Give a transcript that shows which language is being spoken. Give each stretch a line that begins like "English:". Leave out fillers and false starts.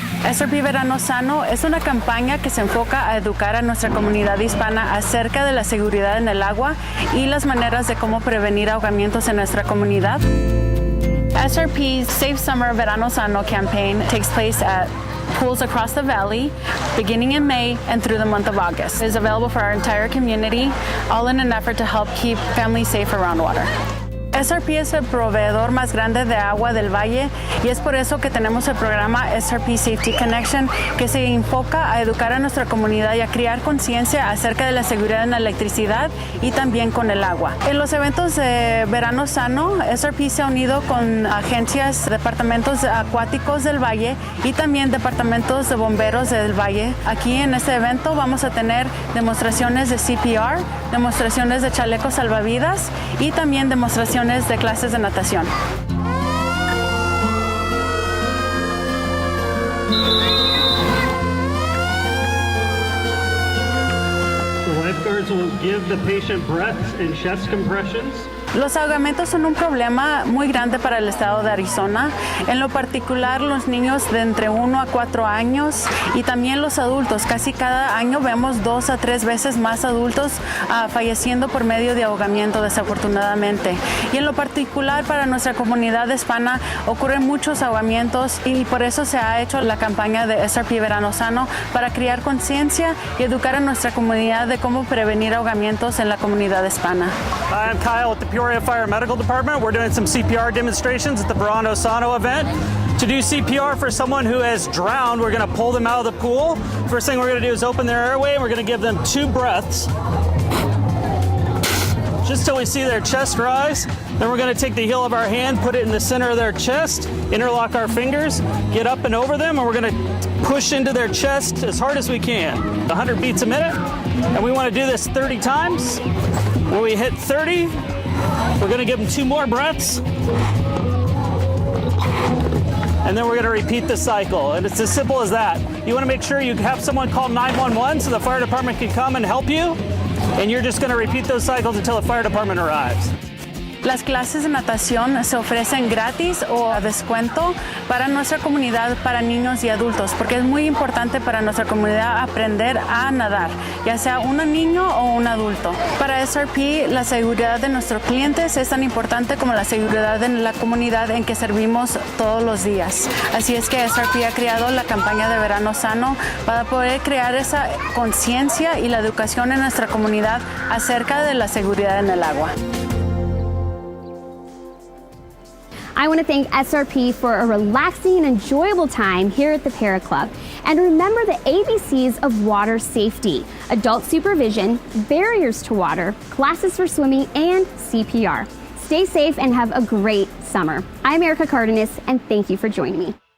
Spanish: SRP Verano Sano es una campaña que se enfoca a educar a nuestra comunidad hispana acerca de la seguridad en el agua y las maneras de cómo prevenir ahogamientos en nuestra comunidad.
English: SRP's Safe Summer Verano Sano campaign takes place at pools across the valley, beginning in May and through the month of August. It is available for our entire community, all in an effort to help keep families safe around water.
Spanish: SRP es el proveedor más grande de agua del valle y es por eso que tenemos el programa SRP Safety Connection, que se enfoca a educar a nuestra comunidad y a crear conciencia acerca de la seguridad en la electricidad y también con el agua. En los eventos de Verano Sano, SRP se ha unido con agencias, departamentos acuáticos del valle y también departamentos de bomberos del valle. Aquí en este evento vamos a tener demostraciones de CPR, demostraciones de chalecos salvavidas y también demostraciones de clases de natación.
English: The lifeguards will give the patient breaths and chest compressions.
Spanish: Los ahogamientos son un problema muy grande para el estado de Arizona, en lo particular los niños de entre 1 a 4 años y también los adultos. Casi cada año vemos 2 a 3 veces más adultos falleciendo por medio de ahogamiento, desafortunadamente. Y en lo particular para nuestra comunidad hispana ocurren muchos ahogamientos y por eso se ha hecho la campaña de SRP Verano Sano para crear conciencia y educar a nuestra comunidad de cómo prevenir ahogamientos en la comunidad hispana.
English: I'm Kyle with the Peoria Fire Medical Department. We're doing some CPR demonstrations at the Verano Sano event. To do CPR for someone who has drowned, we're going to pull them out of the pool. First thing we're going to do is open their airway, and we're going to give them 2 breaths, just till we see their chest rise. Then we're going to take the heel of our hand, put it in the center of their chest, interlock our fingers, get up and over them, and we're going to push into their chest as hard as we can. 100 beats a minute, and we want to do this 30 times. When we hit 30, we're going to give them 2 more breaths, and then we're going to repeat the cycle. And it's as simple as that. You want to make sure you have someone call 911 so the fire department can come and help you, and you're just going to repeat those cycles until the fire department arrives.
Spanish: Las clases de natación se ofrecen gratis o a descuento para nuestra comunidad, para niños y adultos, porque es muy importante para nuestra comunidad aprender a nadar, ya sea un niño o un adulto. Para SRP, la seguridad de nuestros clientes es tan importante como la seguridad de la comunidad en que servimos todos los días. Así es que SRP ha creado la campaña de Verano Sano para poder crear esa conciencia y la educación en nuestra comunidad acerca de la seguridad en el agua.
English: I want to thank SRP for a relaxing and enjoyable time here at the Para Club. And remember the ABCs of water safety: adult supervision, barriers to water, classes for swimming, and CPR. Stay safe and have a great summer. I'm Erica Cardenas, and thank you for joining me.